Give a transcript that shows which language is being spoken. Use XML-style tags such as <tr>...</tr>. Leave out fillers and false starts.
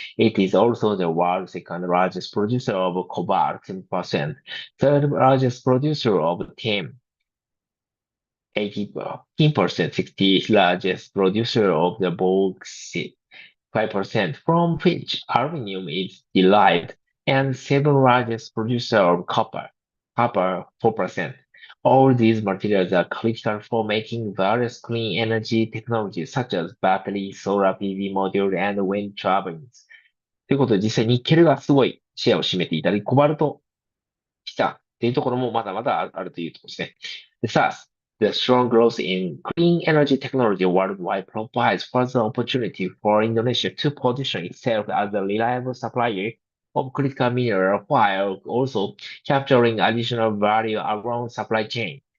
<en>It is also the world's second largest producer of cobalt 10%, third largest producer of tin 18%, 60th largest producer of the bauxite 5%, from which aluminum is derived, and seventh largest producer of copper 4%. All these materials are critical for making various clean energy technologies such as battery, solar PV module, and wind turbines.</en> <ja>ということで、実際ニッケルがすごいシェアを占めていたり、コバルト、来たっていうところもまだまだあるというところですね。</ja> <en>Thus, the strong growth in clean energy technology worldwide provides further opportunity for Indonesia to position itself as a reliable supplier of critical mineral while also capturing additional value around supply chain.</en>